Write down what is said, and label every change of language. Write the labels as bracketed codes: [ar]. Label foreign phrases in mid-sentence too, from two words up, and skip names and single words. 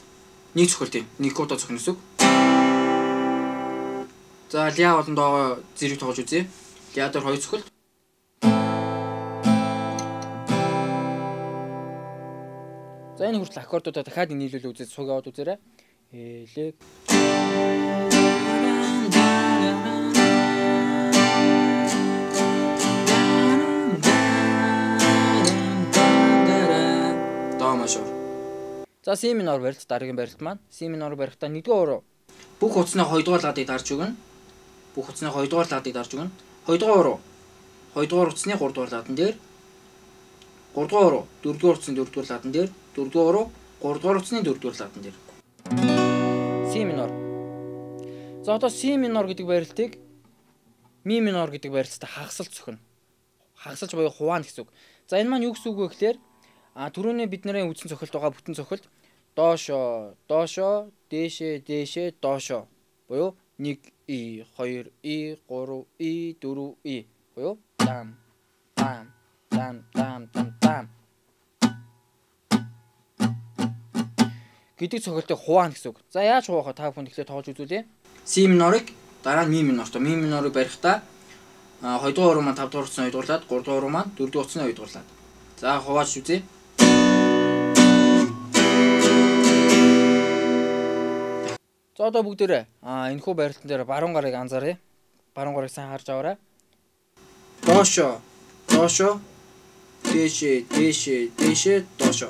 [mn] Нэг цохилт юм. Нэг кодо цохно гэсэн үг. За ля болон доо зэрэг тоглож үзье. Ля дээр 2 цохилт. За энэ хүртэл аккордуудаа дахиад нийлүүлээ үзээд суугаад үзээрэй. Элэг. До мажор. За си минор барилт дараагийн барилт маань си минор барихтаа 1-р бүх утасны 2-р ладыг дарж өгнө. Бүх утасны 2-р ладыг дарж өгнө. 2-р утасны 3-р ладан дээр 3-р 4-р утасны 4-р ладан дээр 4-р 3-р утасны 4-р ладан дээр. Си минор. За одоо си минор гэдэг барилтыг ми минор гэдэг барилттай хагасалж зөхнө. Хагасалж буюу хуваана гэсэн үг. За энэ маань юу гэсэн үг вэ гэхээр түрүүний бидний үдсэн цохилт байгаа бүтэн цохилт доошо, доошо, дээшээ, дээшээ, доошо буюу 1 и 2 и 3 и 4 и буюу дам дам дам дам дам дам гэдэг цохилтыг хуваана гэсэн үг. За яаж хуваах вэ? Та бүхэн тэгэхээр тоож үзүүлье. Си минорыг дараа нь ми минортой. Ми минорыг барихтаа 2-р маань 5-р утасны 2-р лад, 3-р маань 4-р утасны 2-р лад. За хувааж үзье. За одоо бүгдээрээ энэхүү барилтан дээр баруун гарыг анзааръя. Баруун гарыг сайн харж аваарай. Доошо, доошо, дээшээ, дээшээ, дээшээ, доошо.